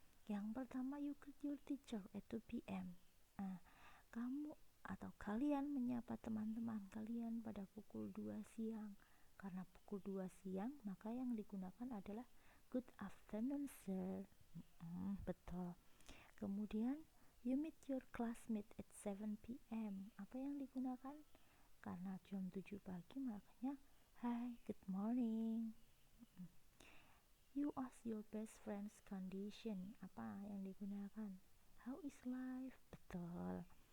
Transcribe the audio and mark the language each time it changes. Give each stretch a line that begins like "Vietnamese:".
Indonesian: Yang pertama,
English: you greet your teacher at 2 p.m.
Indonesian: Nah, kamu atau kalian menyapa teman-teman kalian pada pukul 2 siang. Karena pukul 2 siang, maka yang digunakan adalah
English: good afternoon, sir.
Indonesian: Betul. Kemudian,
English: you meet your classmate at 7 p.m.
Indonesian: Apa yang digunakan? Karena jam 7 pagi, makanya
English: hi, good morning.
Indonesian: You ask your best friend's condition. Apa yang digunakan? How is life? Betul.